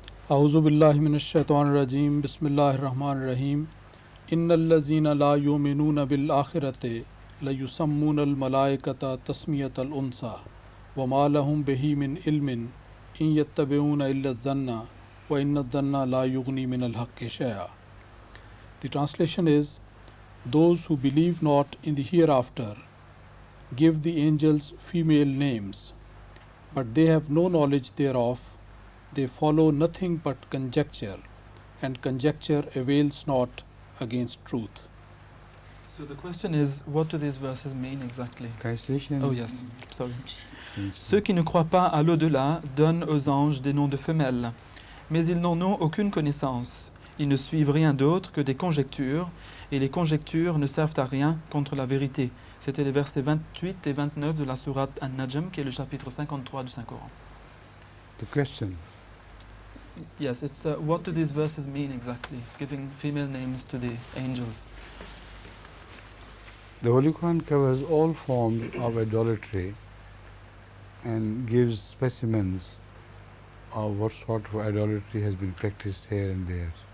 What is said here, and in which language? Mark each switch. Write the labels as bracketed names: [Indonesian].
[Arabic] أعوذ بالله من الشيطان الرجيم بسم الله الرحمن الرحيم إن الذين لا يؤمنون بالآخرة ليسمون الملائكة تسمية الأنثى وما لهم به من علم إن يتبعون إلا الظن وإن الظن لا يغني من الحق شيئا. [English] The translation is, those who believe not in the hereafter give the angels female names, but they have no knowledge thereof. They follow nothing but conjecture, and conjecture avails not against truth. So the question is, what do these verses mean exactly? Translation. Oh yes, sorry. Thank [French] Ceux [English] you. [French] qui ne croient pas à l'au-delà donnent aux anges des noms de femelles, mais ils n'en ont aucune connaissance. Ils ne suivent rien d'autre que des conjectures, et les conjectures ne servent à rien contre la vérité. C'était les versets 28 et 29 de la sourate An-Najm, qui est le chapitre 53 du Saint-Coran. [English] The question. Yes, it's what do these verses mean exactly? Giving female names to the angels. The Holy Quran covers all forms of idolatry and gives specimens of what sort of idolatry has been practiced here and there.